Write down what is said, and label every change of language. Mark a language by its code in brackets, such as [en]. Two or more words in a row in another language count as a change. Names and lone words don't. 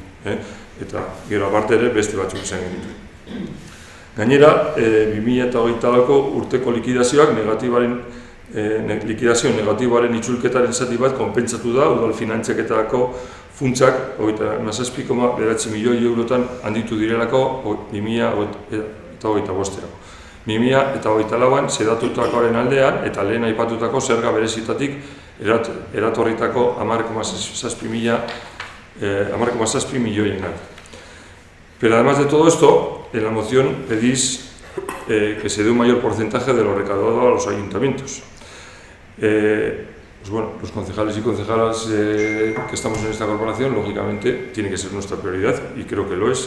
[eu] Eta gero aparte ere beste batzuk izan genituen. Gainera, 2024ko urteko likidazioak likidazio negatiboaren itzulketaren zati bat konpentsatu da udal finantzaketako funtsak 27,9 milioi eurotan handitu direlako 2025erako. 2024an zedatutakoaren aldean eta lehen aipatutako zerga berezitatik eratorritako 10,7 milioiengatik. [es] Pero además de todo esto, en la moción pedís que se dé un mayor porcentaje de lo recaudado a los ayuntamientos. Pues bueno, los concejales y concejalas que estamos en esta corporación, lógicamente, tiene que ser nuestra prioridad y creo que lo es.